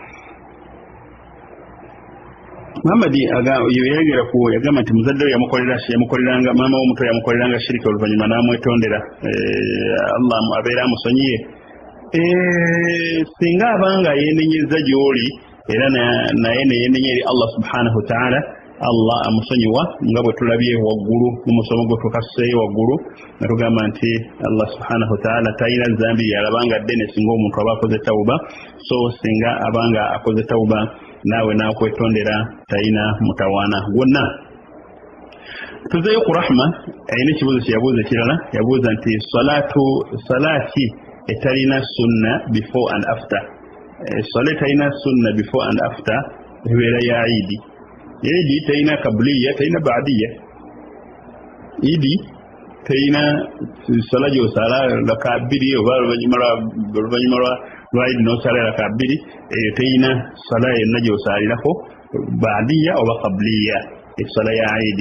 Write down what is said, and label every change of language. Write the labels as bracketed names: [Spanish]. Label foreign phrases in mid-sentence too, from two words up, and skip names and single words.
[Ganda] Muhammad yagamba nti muzadde we yamukoleranga maama w'omuto yamukoleranga shiriki oluvannyuma n'amwetondera, Allah abeera amusonyiye. Singa abanga yeenenyeza gy'oli era naye neyeenenya eri Allah [Arabic] سبحانه وتعالى, [Ganda] Allah amusonyiwa nga bwe tulabye waggulu mu musomo gwe tukasseeyo waggulu nga tugamba nti Allah [Arabic] سبحانه وتعالى [Ganda] talina zambi yalabanga ddene singa omuntu aba akoze tawuba. So singa abanga akoze tawuba naawe n'akwetondera talina mutawaana gwonna. Tuzeeyo ku Rahma ayina ekibuuzo kye yabuuza ekirala, yabuuza nti salaati etalina sunna [English] before and after. [Ganda] Swala etalina sunna [English] before and after [Ganda] ebeera ya Idi. Idi talina kabliya talina baadiya. Idi talina swala gy'osala raka bbiri oba oluvannyuma lwa Idi n'osala raka bbiri, eyo talina swala yonna gy'osalirako baadiya oba kabliya, eswala ya Idi.